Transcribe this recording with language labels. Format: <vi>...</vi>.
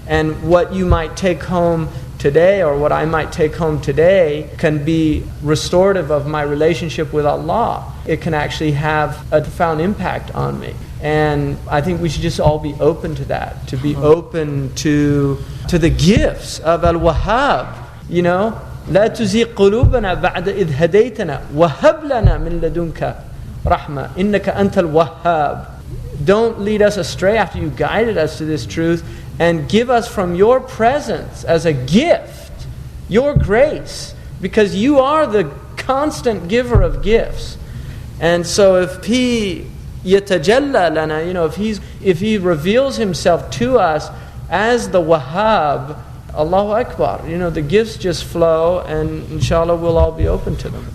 <en>And what you might take home today, or what I might take home today, can be restorative of my relationship with Allah. It can actually have a profound impact on me. And I think we should just all be open to that, to be open to the gifts of Al-Wahhab. You know,</en> <ar>لا تزيغ قلوبنا بعد إذ هديتنا وهب لنا من لدنك رحمة إنك أنت الوهاب.</ar> <en>Don't lead us astray after you guided us to this truth, and give us from your presence as a gift, your grace, because you are the constant giver of gifts. And so if He</en> <ar>yatajalla lana,</ar> <en>you know, if He reveals Himself to us as the Wahhab, Allahu Akbar, you know, the gifts just flow, and inshallah we'll all be open to them.</en>